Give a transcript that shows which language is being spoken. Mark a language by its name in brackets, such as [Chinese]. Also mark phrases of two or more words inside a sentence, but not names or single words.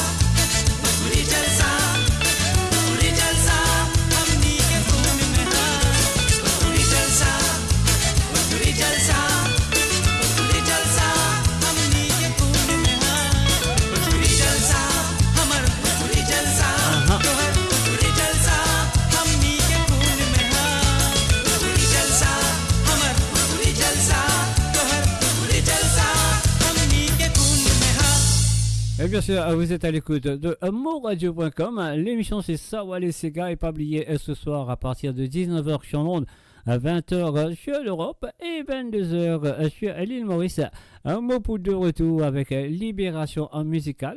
[Bhojpuri] पूरी जलसा पूरी जलसा हमनी के खून में हा पूरी जलसा पूरी जलसा पूरी जलसा हमनी के खून में हा पूरी जलसा हमर पूरी जलसा तोहर पूरी जलसा हमनी के खून में हा पूरी जलसा हमर पूरी जलसा तोहर पूरी जलसा हमनी के खून में हा [French] Et bien sûr, vous êtes à l'écoute de moradio.com. L'émission c'est Sawa les Sega et pas oublier ce soir à partir de 19h sur Londres, à 20h sur l'Europe et 22h sur l'île Maurice. Un mot pour de retour avec Libération musicale.